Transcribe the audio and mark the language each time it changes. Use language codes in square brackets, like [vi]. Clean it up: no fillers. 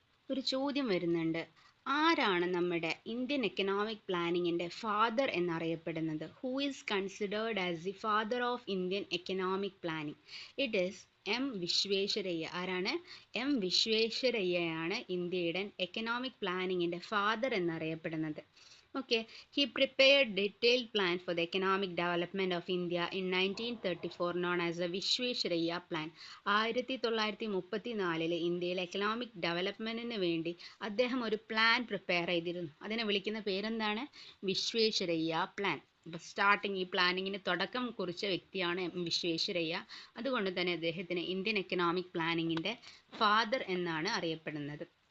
[ml] ഒരു ചോദ്യം വരുന്നുണ്ട്: ആരാണ് നമ്മുടെ ഇന്ത്യൻ എക്കണോമിക് പ്ലാനിങ്ങിൻ്റെ ഫാദർ എന്നറിയപ്പെടുന്നത്? [en] Who is considered as the father of Indian economic planning? It is M. Visvesvaraya. [ml] ആരാണ്? [en] M. [ml] വിശ്വേശ്വരയ്യയാണ് ഇന്ത്യയുടെ എക്കണോമിക് പ്ലാനിങ്ങിൻ്റെ ഫാദർ എന്നറിയപ്പെടുന്നത്. [en] Okay, he prepared detailed plan for the economic development of India in 1934 known as the Vishweshraya Plan. [ml] 1934 ഇന്ത്യയിലെ economic ഡെവലപ്മെൻറ്റിന് വേണ്ടി അദ്ദേഹം ഒരു plan prepare ചെയ്തിരുന്നു. അതിനെ വിളിക്കുന്ന പേരെന്താണ്? വിശ്വേശ്വരയ്യ പ്ലാൻ. അപ്പോൾ സ്റ്റാർട്ടിങ് ഈ പ്ലാനിങ്ങിന് തുടക്കം കുറിച്ച വ്യക്തിയാണ് M. വിശ്വേശ്വരയ്യ. അതുകൊണ്ട് തന്നെ അദ്ദേഹത്തിന് ഇന്ത്യൻ എക്കണോമിക് പ്ലാനിങ്ങിൻ്റെ ഫാദർ എന്നാണ് അറിയപ്പെടുന്നത്.